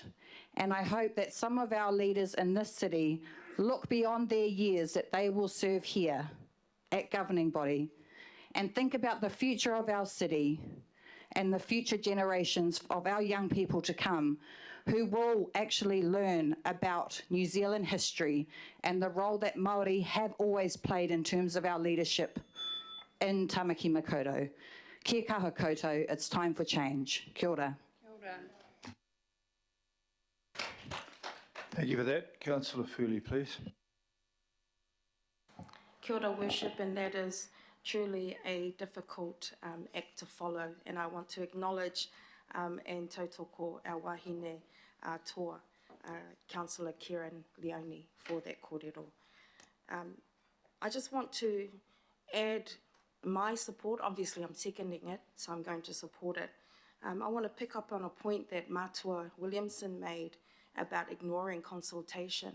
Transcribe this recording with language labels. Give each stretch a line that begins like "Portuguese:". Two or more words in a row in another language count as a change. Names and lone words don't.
English: And I hope that some of our leaders in this city look beyond their years that they will serve here at governing body and think about the future of our city and the future generations of our young people to come who will actually learn about New Zealand history and the role that Māori have always played in terms of our leadership in Tamaki Makaurau.
Māori: Kia kaha koutou,
English: it's time for change.
Māori: Kia ora. Kia ora.
English: Thank you for that. Councillor Fuli, please.
Māori: Kia ora,
English: Worship, and that is truly a difficult act to follow, and I want to acknowledge and tautoko our
Māori: wahine toa,
English: Councillor Kieran Leone, for that kōrero. I just want to add my support. Obviously I'm seconding it, so I'm going to support it. I want to pick up on a point that Matua Williamson made about ignoring consultation.